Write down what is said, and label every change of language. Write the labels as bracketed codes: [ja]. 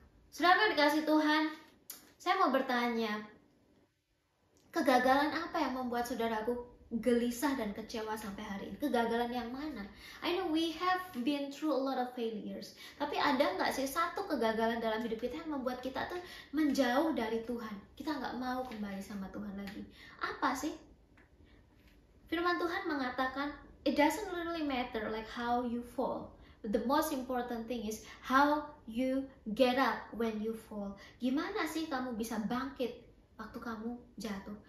[id] Saudaraku dikasih Tuhan, saya mau bertanya, kegagalan apa yang membuat saudaraku gelisah dan kecewa sampai hari ini? Kegagalan yang mana? [en] I know we have been through a lot of failures, [id] tapi ada nggak sih satu kegagalan dalam hidup kita yang membuat kita tuh menjauh dari Tuhan? Kita nggak mau kembali sama Tuhan lagi. Apa sih? Firman Tuhan mengatakan, [en] it doesn't really matter like how you fall, but the most important thing is how you get up when you fall. [id] Gimana sih kamu bisa bangkit waktu kamu jatuh?